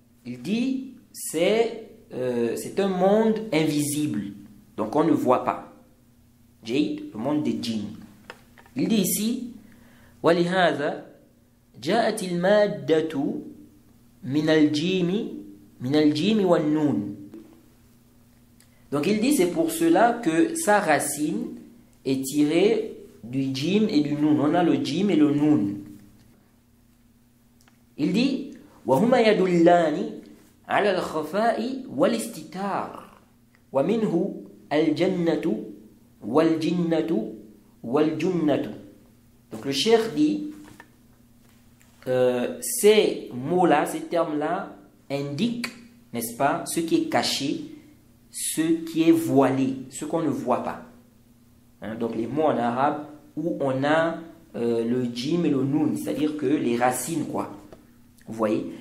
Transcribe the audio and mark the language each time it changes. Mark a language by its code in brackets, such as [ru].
[fr] Il dit c'est un monde invisible, donc on ne voit pas. Jade, le monde des djinns. Il dit ici [ar] ولهذا جاءت المادة من الجيم والنون. [fr] Donc il dit c'est pour cela que sa racine est tirée du jim et du noun. On a le jim et le noun. Il dit [ar] وهما يدلان على الخفاء والاستتار ومنه الجنة والجنة والجنة. [fr] Donc le cheikh dit ces mots-là, ces termes-là indiquent, n'est-ce pas, ce qui est caché, ce qui est voilé, ce qu'on ne voit pas. Hein, donc les mots en arabe où on a le jim et le noun, c'est-à-dire que les racines, quoi. Vous voyez?